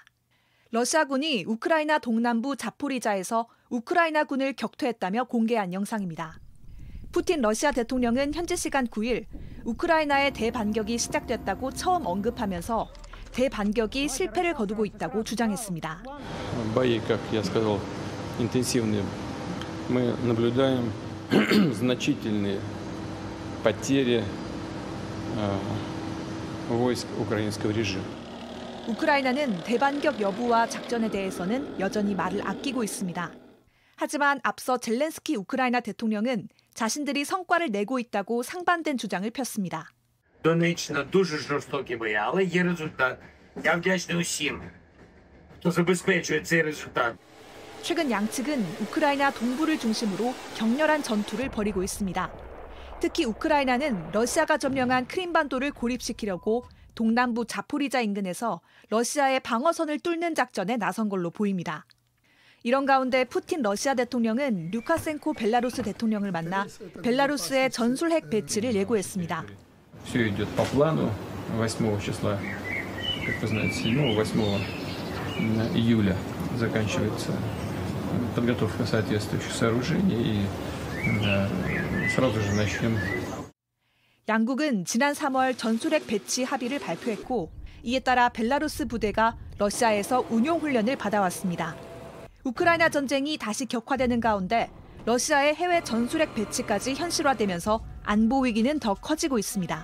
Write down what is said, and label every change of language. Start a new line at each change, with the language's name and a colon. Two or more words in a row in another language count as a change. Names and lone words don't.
Korean: 러시아군이 우크라이나 동남부 자포리자에서 우크라이나군을 격퇴했다며 공개한 영상입니다. 푸틴 러시아 대통령은 현지 시간 9일 우크라이나의 대반격이 시작됐다고 처음 언급하면서 대반격이 실패를 거두고 있다고 주장했습니다.
Russian: Бои, как я сказал, интенсивные. Мы наблюдаем значительные потери войск украинского режима.
Korean: 우크라이나는 대반격 여부와 작전에 대해서는 여전히 말을 아끼고 있습니다. 하지만 앞서 젤렌스키 우크라이나 대통령은 자신들이 성과를 내고 있다고 상반된 주장을 폈습니다.
Ukrainian: Донеччина дуже жорстокі бої, але є результат. Я вдячний усім, хто забезпечує цей результат.
Korean: 최근 양측은 우크라이나 동부를 중심으로 격렬한 전투를 벌이고 있습니다. 특히 우크라이나는 러시아가 점령한 크림반도를 고립시키려고 동남부 자포리자 인근에서 러시아의 방어선을 뚫는 작전에 나선 걸로 보입니다. 이런 가운데 푸틴 러시아 대통령은 루카센코 벨라루스 대통령을 만나 벨라루스의 전술핵 배치를 예고했습니다.
Russian: Все идет по плану. 8 числа, как вы знаете, 7-8 июля заканчивается подготовка соответствующих сооружений и сразу же начнем.
Korean: 양국은 지난 3월 전술핵 배치 합의를 발표했고 이에 따라 벨라루스 부대가 러시아에서 운용 훈련을 받아왔습니다. 우크라이나 전쟁이 다시 격화되는 가운데 러시아의 해외 전술핵 배치까지 현실화되면서 안보 위기는 더 커지고 있습니다.